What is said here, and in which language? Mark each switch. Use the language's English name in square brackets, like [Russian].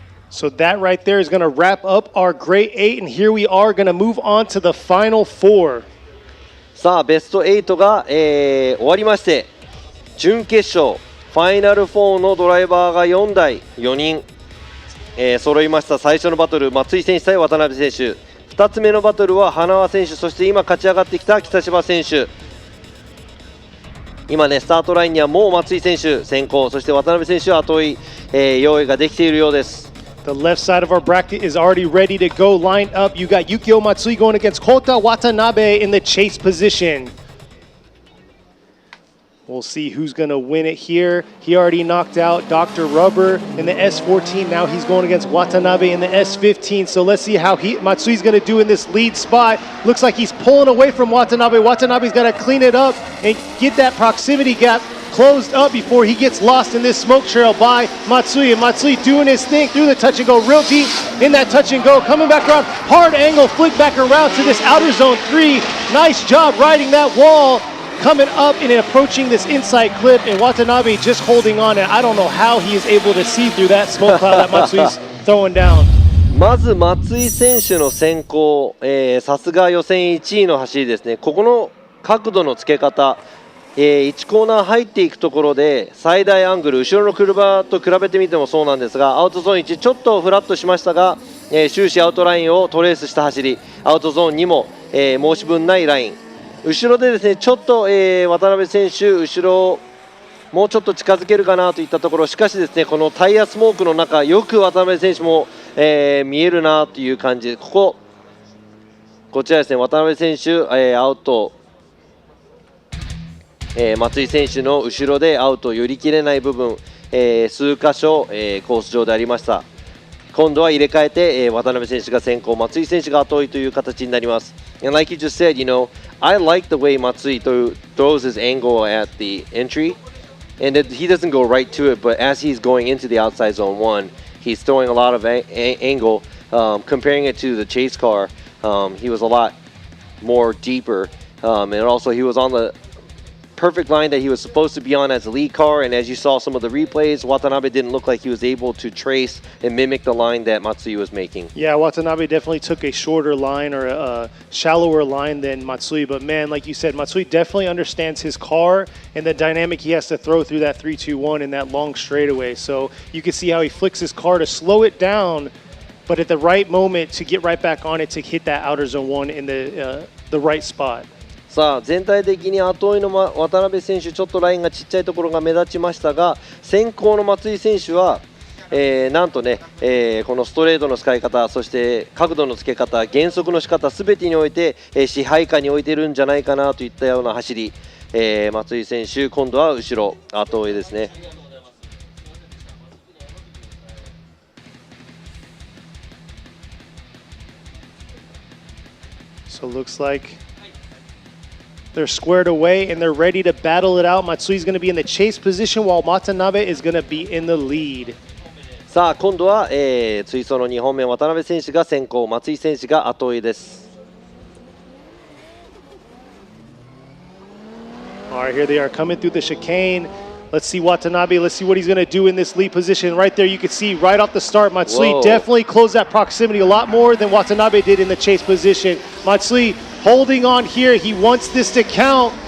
[English] So that right there is going to wrap up our grade 8, and here we are going to move on to the final 4. [Japanese] さあベスト8が、終わりまして、準決勝ファイナル4のドライバーが4台4人、揃いました。最初のバトル、松井選手対渡辺選手。2つ目のバトルは花輪選手、そして今勝ち上がってきた北芝選手。今ね、スタートラインにはもう松井選手先行、そして渡辺選手は後追い、用意ができているようです。 [English] The left side of our bracket is already ready to go, lined up. You got Yukio Matsui going against Kota Watanabe in the chase position. We'll see who's going to win it here. He already knocked out Dr. Rubber in the S14. Now he's going against Watanabe in the S15. So let's see how Matsui's going to do in this lead spot. Looks like he's pulling away from Watanabe. Watanabe's got to clean it up and get that proximity gap closed up before he gets lost in this smoke trail by Matsui. And Matsui doing his thing through the touch and go, real deep in that touch and go, coming back around, hard angle, flick back around to this outer zone 3. Nice job riding that wall, coming up and approaching this inside clip, and Watanabe just holding on. And I don't know how he is able to see through that smoke cloud that Matsui's throwing down. [Japanese] まず松井選手の先行、さすが予選1位の走りですね。ここの角度のつけ方、1コーナー入っていくところで最大アングル、後ろの車と比べてみてもそうなんですが、アウトゾーン1ちょっとフラットしましたが、終始アウトラインをトレースした走り、アウトゾーン2も、申し分ないライン、後ろでですねちょっと、渡辺選手後ろもうちょっと近づけるかなといったところ、しかしですねこのタイヤスモークの中よく渡辺選手も、見えるなという感じで、こちらですね渡辺選手、アウト、松井選手の後ろでアウト寄り切れない部分、数箇所、コース上でありました。今度は入れ替えて、渡辺選手が先行、松井選手が後追いという形になります。 [English] And like you just said, you know, I like the way Matsui throws his angle at the entry, and he doesn't go right to it, but as he's going into the outside zone 1, he's throwing a lot of angle. Comparing it to the chase car, he was a lot more deeper, and also he was on the perfect line that he was supposed to be on as a lead car. And as you saw some of the replays, Watanabe didn't look like he was able to trace and mimic the line that Matsui was making. Yeah, Watanabe definitely took a shorter line or a shallower line than Matsui. But man, like you said, Matsui definitely understands his car and the dynamic he has to throw through that 3-2-1 in that long straightaway. So you can see how he flicks his car to slow it down, but at the right moment to get right back on it to hit that outer zone 1 in the right spot. [Japanese] さあ全体的に後追いの渡辺選手ちょっとラインがちっちゃいところが目立ちましたが、先行の松井選手は、なんとね、このストレートの使い方、そして角度のつけ方、減速の仕方すべてにおいて、支配下に置いてるんじゃないかなといったような走り、松井選手今度は後ろ後追いですね。 [English] So it looks like they're squared away and they're ready to battle it out. Matsui's going to be in the chase position while Watanabe is going to be in the lead. [Japanese] さあ今度は、追走の2本目渡辺選手が先行、松井選手が後追いです。 [English] All right, here they are coming through the chicane. Let's see Watanabe. Let's see what he's going to do in this lead position. Right there, you can see right off the start, Matsui definitely closed that proximity a lot more than Watanabe did in the chase position. Matsui holding on here. He wants this to count.